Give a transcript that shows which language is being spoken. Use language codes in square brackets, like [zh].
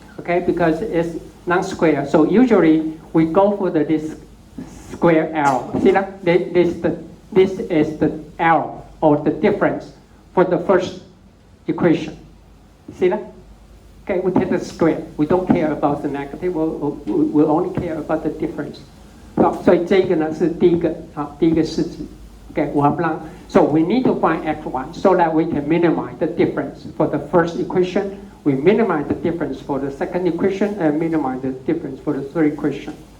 [en] Okay, because it's non-square. So usually we go for this square arrow. See that? This is the arrow or the difference for the first equation. See that? Okay, we take the square. We don't care about the negative. We'll only care about the difference. [zh] 好，所以这个呢是第一个式子。 [en] Okay, 我们让 so we need to find x1 so that we can minimize the difference for the first equation. We minimize the difference for the second equation and minimize the difference for the third equation.